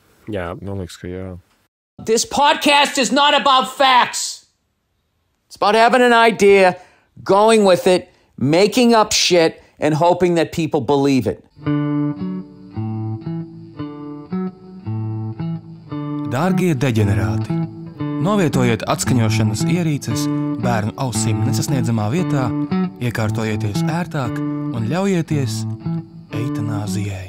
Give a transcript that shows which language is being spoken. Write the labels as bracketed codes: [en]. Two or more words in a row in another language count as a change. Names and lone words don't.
[lv] Jā. Man liekas, ka jā. [en] This podcast is not about facts. It's about having an idea, going with it, making up shit, and hoping that people believe it. [lv] Dārgie deģenerāti, novietojiet atskaņošanas ierīces bērnu ausīm nesasniedzamā vietā, iekārtojieties ērtāk un ļaujieties eitanāzijai.